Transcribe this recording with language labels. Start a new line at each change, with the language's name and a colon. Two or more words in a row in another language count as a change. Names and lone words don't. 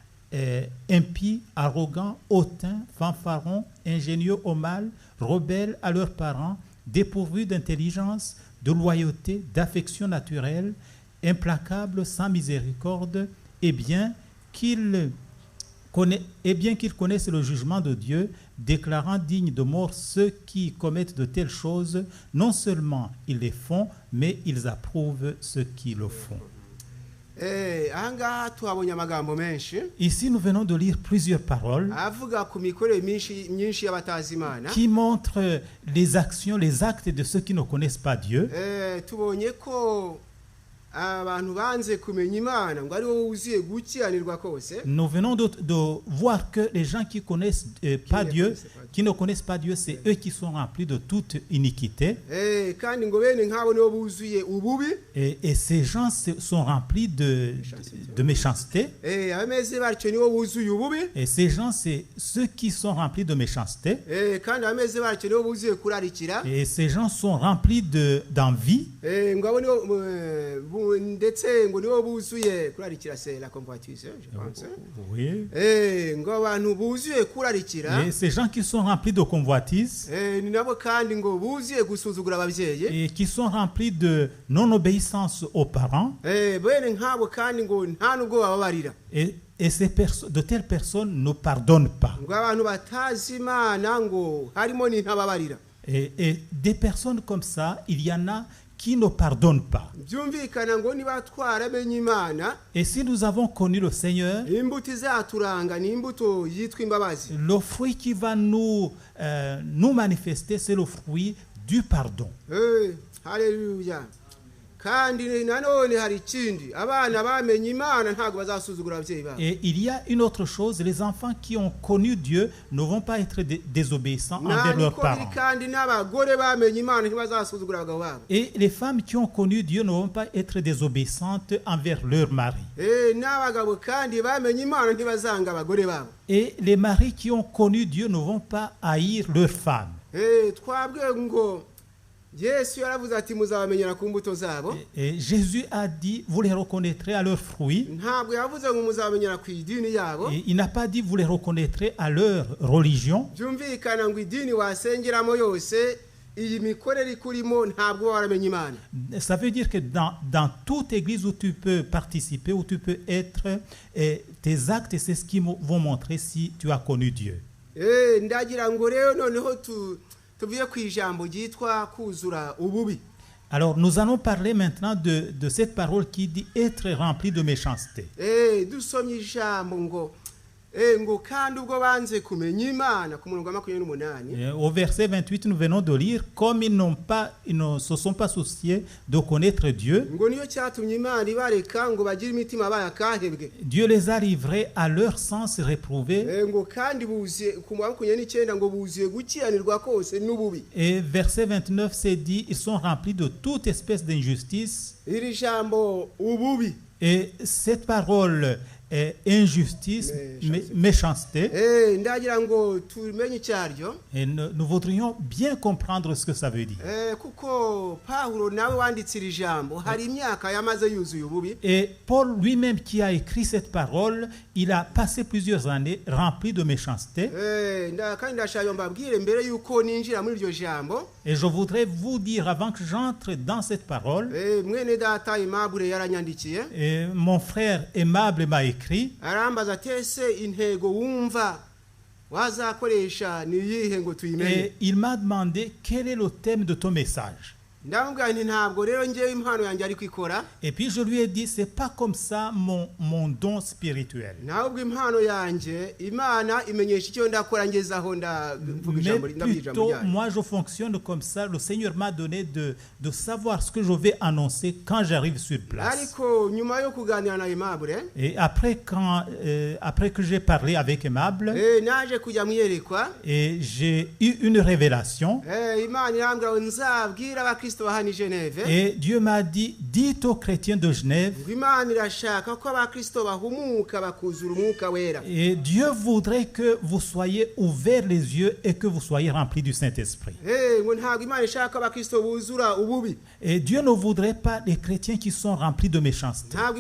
French: impies, arrogants, hautains, fanfarons, ingénieux au mal, rebelles à leurs parents, dépourvus d'intelligence, de loyauté, d'affection naturelle, implacables, sans miséricorde, et bien qu'ils connaissent le jugement de Dieu, déclarant dignes de mort ceux qui commettent de telles choses, non seulement ils les font, mais ils approuvent ceux qui le font.
Kinyarwanda: ahangaha tuhabonye amagambo menshi
French: Ici, nous venons de lire plusieurs paroles
Kinyarwanda: avuga ku mikorere myinshi y'abatazi Imana.
French: qui montrent les actions, les actes de ceux qui ne connaissent pas Dieu.
Kinyarwanda: Tubonye ko abantu banze kumenya Imana ngo ari wowe wuzuye gukiranirwa kose.
French: Nous venons de voir que les gens qui connaissent pas Dieu, qui ne connaissent pas Dieu, c'est eux qui sont remplis de toute iniquité.
Kinyarwanda: Kandi ngo bene nk'abo nibo buzuye ububi.
French: Et ces gens sont remplis de méchanceté.
Kinyarwanda: Abameze batyo nibo buzuye ububi.
French: Et ces gens, c'est ceux qui sont remplis de méchanceté.
Kinyarwanda: Kandi abameze batyo nibo buzuye kurarikira.
French: Et ces gens sont remplis d'envie.
Kinyarwanda: Ngo abo nibo ndetse ngo nibo buzuye kurarikira,
French: c'est la convoitise, je pense. Oui.
Kinyarwanda: Ngo abantu buzuye kurarikira.
French: Et ces gens qui sont remplis de convoitise.
Kinyarwanda: Ni nabo kandi ngo buzuye gusuzugura ababyeyi.
French: Et qui sont remplis de non-obéissance aux parents.
Kinyarwanda: Bene nk'abo kandi ngo nta nubwo bababarira.
French: Et de telles personnes ne pardonnent pas.
Kinyarwanda: Ngo abantu batazi Imana ngo harimo n'intababarira.
French: Et des personnes comme ça, il y en a qui ne pardonnent pas.
Kinyarwanda: Byumvikana ngo niba twaramenye Imana.
French: Et si nous avons connu le Seigneur,
Kinyarwanda: imbuto izaturanga ni imbuto yitwa imbabazi.
French: Le fruit qui va nous manifester, c'est le fruit du pardon. Hallelujah.
Kinyarwanda: Kandi nanone hari ikindi, abana bamenye Imana ntago bazasuzugura ababyeyi babo.
French: Et il y a une autre chose, les enfants qui ont connu Dieu ne vont pas être désobéissants envers leurs parents.
Kinyarwanda: Kandi n'abagore bamenye Imana ntibazasuzugura abagabo babo.
French: Et les femmes qui ont connu Dieu ne vont pas être désobéissantes envers leur mari.
Kinyarwanda: N'abagabo kandi bamenye Imana ntibazanga abagore babo.
French: Et les maris qui ont connu Dieu ne vont pas haïr leurs femmes.
Kinyarwanda: Twabwiye ngo Yesu yaravuze ati muzabamenyera ku mbuto zabo.
French: Et Jésus a dit, vous les reconnaîtrez à leurs fruits.
Kinyarwanda: Ntabwo yavuze ngo muzabamenyera ku idini yabo.
French: Et il n'a pas dit, vous les reconnaîtrez à leur religion.
Kinyarwanda: Byumvikana ngo idini wasengeramo yose iyi mikorere ikurimo ntabwo waramenye Imana.
French: Ça veut dire que dans toute église où tu peux participer, où tu peux être, tes actes, c'est ce qui vont montrer si tu as connu Dieu.
Kinyarwanda: Ndagira ngo rero noneho tuvuye ku ijambo ryitwa kuzura ububi.
French: Alors nous allons parler maintenant de cette parole qui dit être rempli de méchanceté.
Kinyarwanda: Dusomye ijambo ngo kandi ubwo banze kumenya Imana ku murongo wa 28.
French: Au verset 28 nous venons de lire, comme ils ne se sont pas souciés de connaître Dieu.
Kinyarwanda: Ngo niyo cyatumye Imana ibareka ngo bagire imitima bayakahebwe.
French: Dieu les a livrés à leur sens réprouvé.
Kinyarwanda: Ngo kandi buziye ku murongo wa 29 ngo buziye gukiranirwa kose n'ububi.
French: Et verset 29 c'est dit, ils sont remplis de toute espèce d'injustice.
Kinyarwanda: Iri jambo ububi.
French: Et cette parole injustice, méchanceté.
Kinyarwanda: Ndagira ngo tumenye cyaryo.
French: Et nous voudrions bien comprendre ce que ça veut dire.
Kinyarwanda: Kuko Paulo nawe wanditse iri jambo hari imyaka yamaze yuzuye ububi.
French: Et Paul lui-même qui a écrit cette parole, il a passé plusieurs années rempli de méchanceté.
Kinyarwanda: Kandi ndashaka mbabwire mbere yuko ninjira muri iryo jambo.
French: Et je voudrais vous dire avant que j'entre dans cette parole.
Kinyarwanda: Mwene data Aimable yaranyandikiye.
French: Et mon frère Aimable m'a écrit.
Kinyarwanda: Arambaza tese intego wumva wazakoresha ni yihe ngo tuyimenye.
French: Et il m'a demandé quel est le thème de ton message.
Kinyarwanda: Ndamubwira nti ntabwo rero ngewe impano yanjye ari kwikora.
French: Et puis je lui ai dit, c'est pas comme ça mon don spirituel.
Kinyarwanda: Ntabwo impano yanjye Imana imenyesha icyo ndakora ngezaho ndavuga ijambo ndabijambo ryayo.
French: Moi je fonctionne comme ça. Le Seigneur m'a donné de savoir ce que je vais annoncer quand j'arrive sur place.
Kinyarwanda: Ariko nyuma yo kuganira na Aimable.
French: Et après que j'ai parlé avec Aimable.
Kinyarwanda: Naje kujya mwiyerekwa.
French: Et j'ai eu une révélation.
Kinyarwanda: Imana irambwira nzabwira abakristo.
French: Et Dieu m'a dit, dites aux chrétiens de Genève. Et Dieu voudrait que vous soyez ouverts les yeux et que vous soyez remplis du Saint-Esprit. Et Dieu ne voudrait pas des chrétiens qui sont remplis de méchanceté.